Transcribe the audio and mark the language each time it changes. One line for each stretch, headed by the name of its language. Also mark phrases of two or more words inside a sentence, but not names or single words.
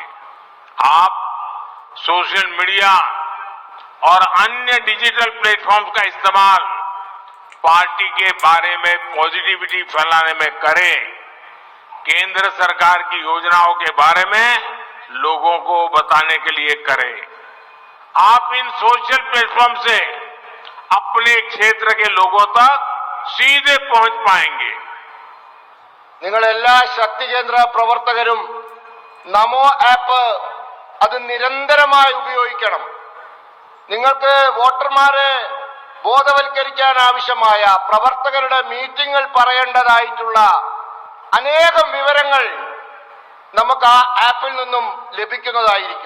Hindi: आप
English: social media
Hindi: और अन्य
English: digital platforms
Hindi: का इस्तेमाल पार्टी के बारे में पॉजिटिविटी फैलाने में करें। केंद्र सरकार की योजनाओं के बारे में लोगों को बताने के लिए करें। आप इन
English: social platform
Hindi: से अपने क्षेत्र के लोगों तक सीधे पहुंच पाएंगे।
Malayalam: നിങ്ങളെല്ലാ ശക്തി കേന്ദ്ര പ്രവർത്തകരും നമോ ആപ്പ് അത് നിരന്തരമായി ഉപയോഗിക്കണം. നിങ്ങൾക്ക് വോട്ടർമാരെ ബോധവൽക്കരിക്കാൻ ആവശ്യമായ പ്രവർത്തകരുടെ മീറ്റിംഗുകൾ പറയേണ്ടതായിട്ടുള്ള അനേകം വിവരങ്ങൾ നമുക്ക് ആ ആപ്പിൽ നിന്നും ലഭിക്കുന്നതായിരിക്കും.